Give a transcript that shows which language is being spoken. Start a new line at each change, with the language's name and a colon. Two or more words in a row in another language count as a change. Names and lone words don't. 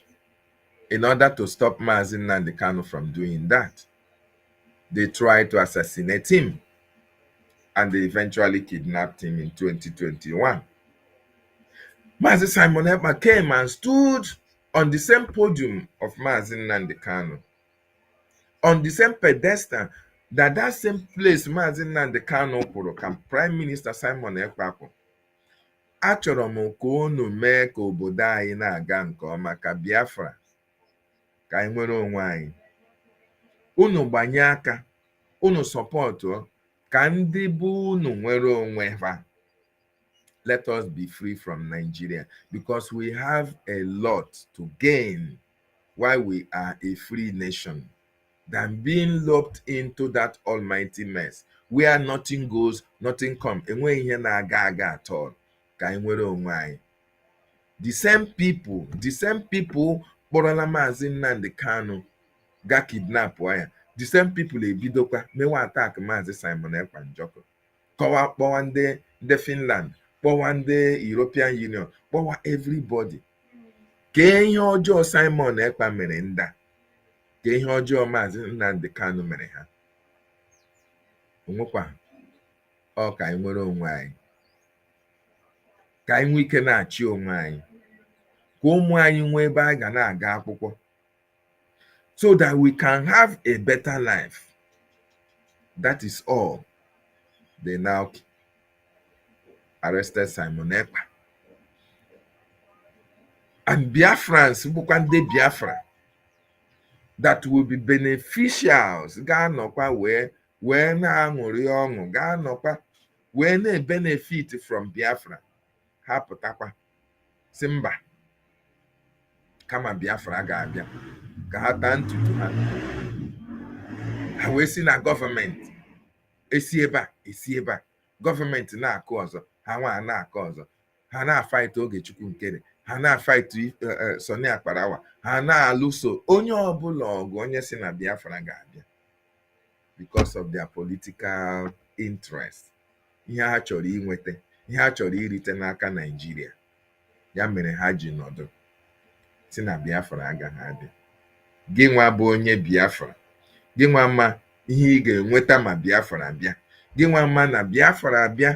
English: In order to stop Mazi Nnamdi Kanu from doing that, they tried to assassinate him, and they eventually kidnapped him in 2021. Mazi Simon Ekpa came and stood on the same podium of Mazi Nnamdi Kanu, on the same pedestal, that same place Mazi Nnamdi Kanu
Igbo: kwuru ka
English: Prime Minister Simon Ekpa kwuru.
Igbo: Achọrọ m ka unu mee ka obodo anyị na-aga nke ọma, ka Biafra, ka anyị nwere onwe anyị. Unu gbanye aka, unu sọpọtụ ka ndị bụ unu nwere onwe ha.
English: Let us be free from Nigeria, because we have a lot to gain while we are a free nation than being locked into that almighty mess where nothing goes, nothing comes.
Igbo: Enweghị ihe na-aga aga
English: at all.
Igbo: Ka anyị nwere onwe anyị.
English: The same people kpọrọla Mazi Nnamdi Kanu ga kidnap ya. The same people
Igbo: ebidokwa mewa
English: attack Mazi Simon Ekpa Njoko.
Igbo: Kpọwa ndị Finland, kpọwa ndị European Union, kpọwa everybody. Kee ihe ọjọọ Simon Ekpa mere nda, kee ihe ọjọọ Mazi Nnamdi Kanu mere ha. Onwekwa ọ ka anyị nwere onwe anyị, ka anyị nwee ike na-achị onwe anyị, ka ụmụ anyị nwee ebe anyị ga na-aga akwụkwọ,
English: so that we can have a better life. That is all. They now arrested Simon Ekpa. And Biafrans,
Igbo: bụkwa ndị
English: Biafra, that will be beneficiaries,
Igbo: ga-anọkwa wee na-aṅụrị ọṅụ, ga-anọkwa wee na-
English: benefit from
Igbo: Biafra. Ha pụtakwa si mba, kama Biafra ga-abịa ka ha taa ntutu ha. Ha wee si na gọọmenti esi ebe a, gọọmenti na-akụ ọzọ, ha nwa na-akụ ọzọ, ha na-afight Ogechukwu Nkere, ha na-afight Soni Akparawa, ha na-alụso onye ọbụla ọgụ onye si na Biafra ga-abịa,
English: because of their political interest.
Igbo: Ihe ha chọrọ inweta, ihe ha chọrọ irite n'aka Nigeria, ya mere ha ji nọdụ si na Biafra agaghị adị. Gị nwa bụ onye Biafra, gị nwa ma ihe ị ga-enweta ma Biafra abịa, gị nwa ma na Biafra abịa.